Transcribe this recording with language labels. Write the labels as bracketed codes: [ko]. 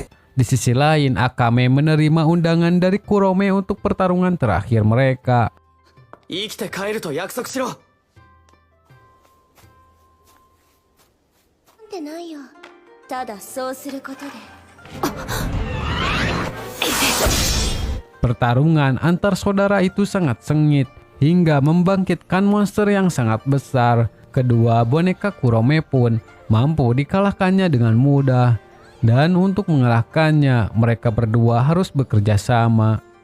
[id] Di sisi lain, Akame menerima undangan dari Kurome untuk pertarungan terakhir mereka. [ja] 生きて帰ると約束しろ。ってないよただそうすることで [id] Pertarungan antar saudara itu sangat sengit hingga membangkitkan monster yang sangat besar. Kedua boneka Kurome pun mampu dikalahkannya dengan mudah. Dan untuk mengalahkannya, mereka berdua harus bekerja sama.